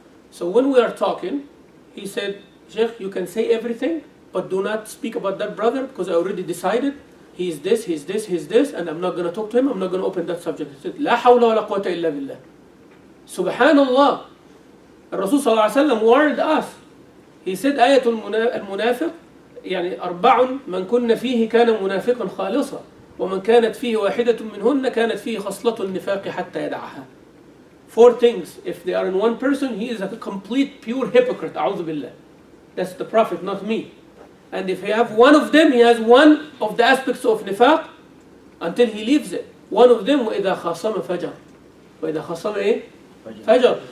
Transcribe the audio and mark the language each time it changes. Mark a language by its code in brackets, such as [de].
[en] So when we are talking, he said, Sheikh, you can say everything, but do not speak about that brother because I already decided he's this, and I'm not going to talk to him, I'm not going to open that subject. [ar] He said, La hawla wa la quwwata illa billah. Subhanallah. [en] Rasul sallallahu alayhi wa sallam warned us. He said, [ar] آية المنافق يعني 4 من كن فيه كان منافقا خالصا ومن كانت فيه واحدة منهن كانت فيه خصلة النفاق حتى يدعها. [en] 4 things. If they are in one person, he is a complete pure hypocrite. [ar] أعوذ بالله. [en] That's the Prophet, not me. And if you have one of them, he has one of the aspects of nifaq until he leaves it. One of them, [ar] وإذا خاصم فجر. وإذا خاصم إيه؟ فجر.